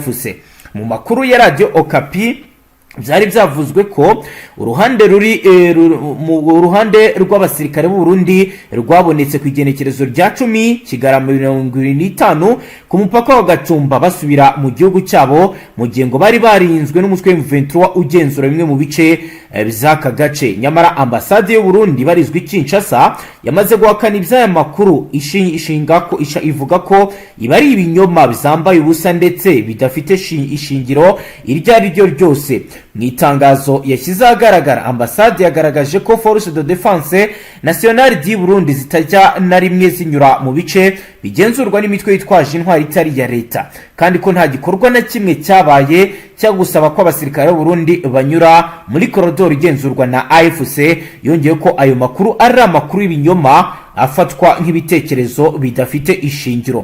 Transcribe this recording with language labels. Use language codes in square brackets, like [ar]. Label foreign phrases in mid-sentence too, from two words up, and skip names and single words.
[rw] mu makuru ya radio Okapi byari byavuzwe ko uruhande mu ruhande rw'abasirikare b'u Burundi rwabonetse ku igenekerezo rya 10 Kigarama 2025 ku mupaka wa Gatumba basubira mu gihugu cyabo mu gihe ngo bari barinzwe n'umutwe M23 ugenzura bimwe mu bice by'aka gace. Nyamara ambasade y'u Burundi barizwe Kinshasa yamaze guhakana iby'aya makuru ivuga ko iba ari ibinyoma bizambaye ubusa ndetse bidafite ishingiro iryo ari ryo ryose. Mu itangazo yashyize ahagaragara, ambasade yagaragaje ko force de défense nationale du Burundi zitajya na rimwe zinyura mu bice bigenzurwa n'imitwe yitwaje intwari itari ya leta, kandi ko nta gikorwa na kimwe cyabaye cyo gusaba ko abasirikare b'u Burundi banyura muri koridoro igenzurwa na AFC. Yongeye ko ayo makuru ari amakuru y'ibinyoma afatwa nk'ibitekerezo bidafite ishingiro.